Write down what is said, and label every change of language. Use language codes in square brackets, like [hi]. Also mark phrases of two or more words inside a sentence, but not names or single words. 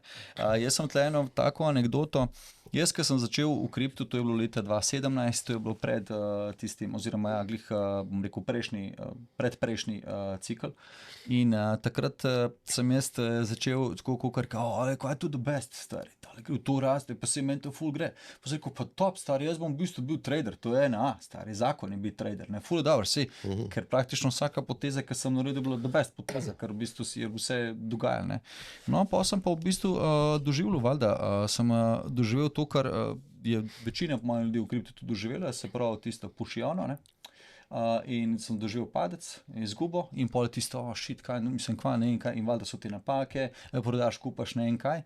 [sl] Jaz sem tle eno tako anekdoto. Jaz, ko sem začel v kriptu, to je bilo leta 2017, to je bilo pred tistim, oziroma bom rekel, predprejšnji cikl. In takrat sem jaz začel tako kaj je [en] to the best, [sl] stari, to raste, pa se meni to ful gre. Pa sem rekel, pa top, stari, jaz bom v bistvu bil trader, to je stari, zakon je biti trader, ne, ful je dobro, ker praktično vsaka poteza, ki sem naredil, bila [en] the best [sl] poteza, ker v bistvu si je vse dogajalo, ne. No, pa sem pa v bistvu doživljal, valjda, sem doživel to, kar je večina manj ljudi v kriptu tudi doživela, se pravi tisto pušijano, ne. In sem doživel padec, izgubo in pol tisto, shit, kaj, mislim, kva, ne vem kaj, in valjda so te napake, prodaš, kupaš, ne vem kaj.